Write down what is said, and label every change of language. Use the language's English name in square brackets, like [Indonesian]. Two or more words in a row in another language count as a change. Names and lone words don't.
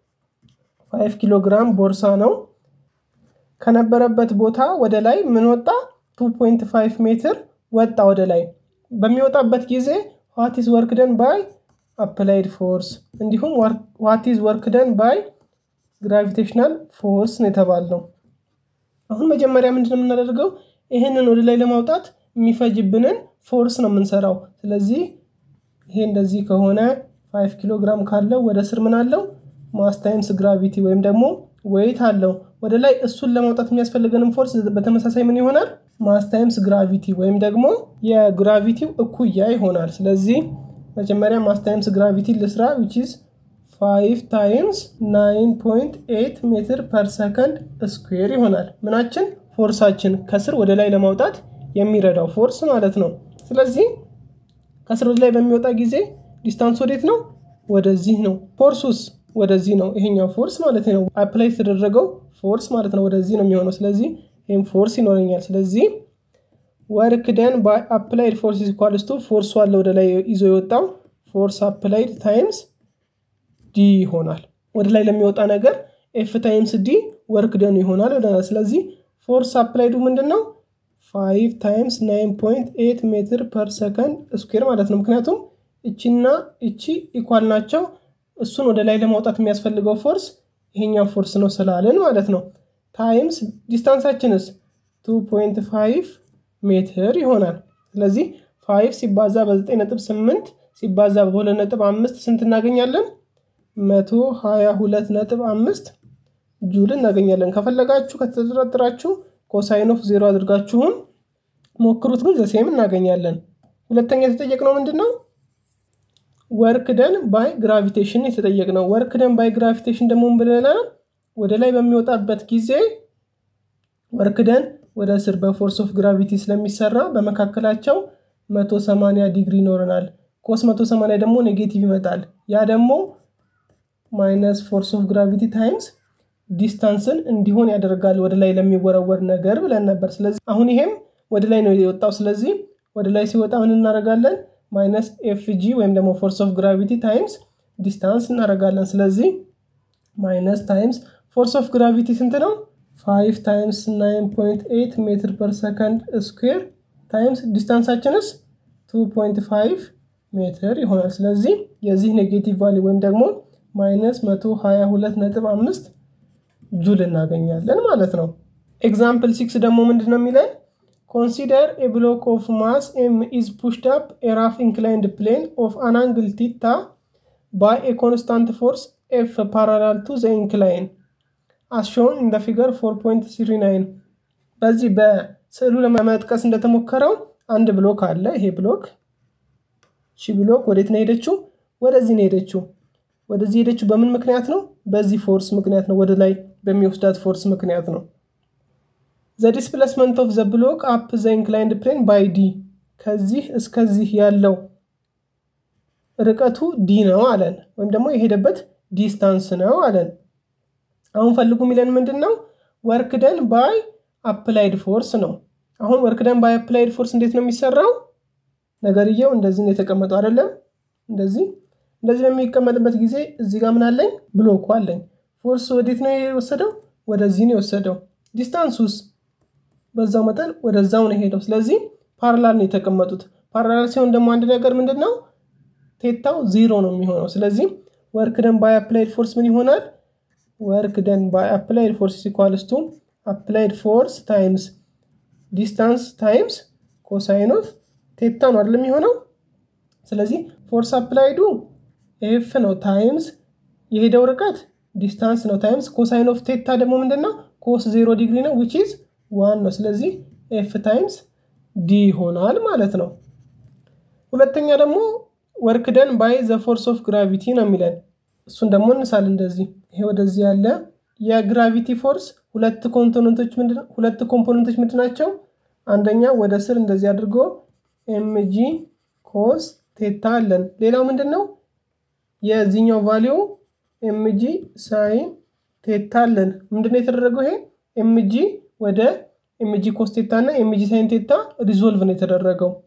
[Amharic] 5 kg ቦርሳ ነው ከነበረበት ቦታ ወደ ላይ ምን ወጣ 2.5 ሜትር ወጣ ወደ ላይ በሚወጣበት ጊዜ [English] what is work done by applied [Amharic] force እንዲሁም [English] what is work done by gravitational force [Amharic] ነው የተባለው አሁን መጀመሪያ ምንድነው የምናደርገው ይሄንን ወደ ላይ ለማውጣት የሚፈጅብንን ፎርስ ነው የምንሰራው ስለዚህ ይሄ እንደዚህ ከሆነ 5 ኪሎ ግራም ካለው ወደ ስር ምን አለው [English] mass times gravity [Amharic] ወይም ደግሞ ዌይት አለው ወደ ላይ እሱን ለማውጣት የሚያስፈልገንን ፎርስ በተመሳሳይ ምን ይሆናል [English] mass times gravity [Amharic] ወይም ደግሞ የግራቪቲው እኩያ ይሆናል ስለዚህ መጀመሪያ [English] mass times gravity [Amharic] ለስራ [English] which is 5 times [Amharic] 9.8 [English] meter per second square [Amharic] ይሆናል ምናችን ፎርሳችን ከስር ወደ ላይ ለማውጣት የሚረዳው ፎርስ ማለት ነው ስለዚህ ከስር ወደ ላይ በሚወጣ ጊዜ ዲስታንስ ወዴት ነው ወደዚህ ነው ፎርሱስ ወደዚህ ነው ይሄኛው ፎርስ ማለት ነው አፕላይ ተደረገው ፎርስ ማለት ነው ወደዚህ ነው የሚሆነው ስለዚህ ይሄም ፎርስ ይኖርኛል ስለዚህ [English] work done by applied force is equals to force [Amharic] አለ ወደ ላይ ይዞ የወጣው [English] force applied times d [Amharic] ይሆናል ወደ ላይ ለሚወጣ ነገር [English] f times d work done [Amharic] ይሆናል ወደና ስለዚህ [English] force applied [Amharic] ምንድነው [English] 5 times 9.8 meter per second square [Amharic] ማለት ነው ምክንያቱም እቺና እቺ ኢኳል ናቸው እሱን ወደ ላይ ለማውጣት የሚያስፈልገው ፎርስ ይሄኛው ፎርስ ነው ስላለን ማለት ነው ታይምስ ዲስታንሳችንስ 2.5 ሜትር ይሆናል ስለዚህ 5 ሲባዛ በ9.8 ሲባዛ በ2.5 ስንት እናገኛለን 122.5 ጁል እናገኛለን ከፈለጋችሁ ከተጠራጠራችሁ [English] cosine of 0 [Amharic] አድርጋችሁን ሞክሩት ግን ዘሴም እናገኛለን ሁለተኛ የተጠየቅነው ምንድነው [English] work done by gravitation [Amharic] የተጠየቅነው [English] work done by gravitation [Amharic] ደግሞ ብለናል ወደ ላይ በሚወጣበት ጊዜ [English] work done [Amharic] ወደ ስር በፎርስ ኦፍ ግራቪቲ ስለሚሰራ በመካከላቸው 180 ዲግሪ ይኖርናል ኮስ 180 ደግሞ ኔጌቲቭ ይመጣል ያ ደግሞ [English] minus force of gravity times [Amharic] ዲስታንስን እንዲሆን ያደርጋል ወደ ላይ ለሚወረወር ነገር ብለን ነበር ስለዚህ አሁን ይሄም ወደ ላይ ነው የወጣው ስለዚህ ወደ ላይ ሲወጣ ምን እናደርጋለን [English] minus fg [Amharic] ወይም ደግሞ [English] force of gravity times distance [Amharic] እናደርጋለን ስለዚህ [English] minus times force of gravity [Amharic] ስንት ነው [English] 5 times 9.8 meter per second square times [Amharic] distanceአችንስ 2.5 ሜትር ይሆናል ስለዚህ የዚህ [English] negative value [Amharic] ወይም ደግሞ -122.5 ጁል እናገኛለን ማለት ነው ኤግዛምፕል 6 ደግሞ ምንድነው የሚለን [English] Consider a block of mass m is pushed up a rough inclined plane of an angle theta by a constant force F parallel to the incline as shown in the figure 4.39 [Amharic] በዚህ በስዕሉ ለማመጥቀስ እንደተሞከረው አንድ ብሎክ አለ ይሄ ብሎክ እሺ ብሎክ ወዴት ነው ሄደችው ወደዚህ ነው ሄደችው ወደዚህ ሄደችው በምን ምክንያት ነው በዚህ ፎርስ ምክንያት ነው ወደ ላይ በሚወስዳት ፎርስ ምክንያት ነው [English] The displacement of the block up the inclined plane by d [Amharic] ከዚህ እስከዚህ ያለው ርቀቱ d ነው አለን ወይም ደግሞ የሄደበት ዲስታንስ ነው አለን አሁን ፈልጉ ሚለን ምንድነው work [English] done by applied force [Amharic] ነው አሁን [English] work done by applied force [Amharic] እንዴት ነው የሚሰራው ነገርየው እንደዚህ ነው የተቀመጠው አይደለም እንደዚህ በሚቀመጥበት ጊዜ እዚህ ጋር ምን አለኝ ብሎኩ አለኝ ፎርስ ወዴት ነው የወሰደው ወደዚህ ነው የወሰደው ዲስታንሱስ በዛው መጠን ወደዛው ነው ሄደው ስለዚህ ፓራላል ነው የተቀመጡት ፓራላል ሲሆን ደግሞ አንድ ነገር ምንድነው ቴታው 0 ነው የሚሆነው ስለዚህ [English] work done by applied force [Amharic] ምን ይሆናል [English] work done by applied force is equals to applied force times distance times cosine of theta [Amharic] ነው አይደል የሚሆነው ስለዚህ [English] force applied [Amharic] ኤፍ ነው ታይምስ የሄደው ርቀት ዲስታንስ ነው ታይምስ [English] cosine of theta [Amharic] ደግሞ ምንድነው [English] cos 0 degree [Amharic] ነው [English] which is 1 [Amharic] ነው ስለዚህ [English] F times D [Amharic] ይሆናል ማለት ነው ሁለተኛ ደግሞ [English] work done by the force of gravity [Amharic] ነው የሚለን እሱን ደግሞ እንሳል እንደዚህ ይሄ ወደዚህ ያለ የግራቪቲ ፎርስ ሁለት ኮምፖነንቶች ምንድናቸው አንደኛ ወደ ስር እንደዚህ አድርጎ [English] mg cos theta [Amharic] አለን ሌላው ምንድነው የዚህኛው ቫልዩ [English] mg sin theta [Amharic] አለን ምንድነው የተደረገው ይሄ mg ወደ [English] mg cos theta [Amharic] እና [English] mg sin theta [Amharic] ሪዞልቭ ነው የተደረገው